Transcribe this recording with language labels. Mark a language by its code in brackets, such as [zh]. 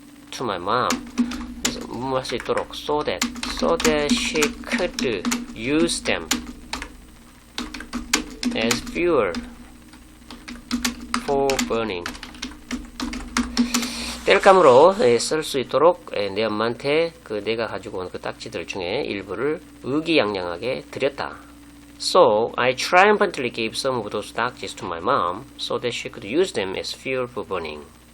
[ko] 그래서 무마할 수 있도록 [en] so that she could use them as fuel for burning. [ko] 땔감으로 쓸 수 있도록 내 엄마한테 내가 가지고 온 그 딱지들 중에 일부를 의기양양하게 드렸다. [en] So I triumphantly gave some of those 딱지's to my mom so that she could use them as fuel for burning.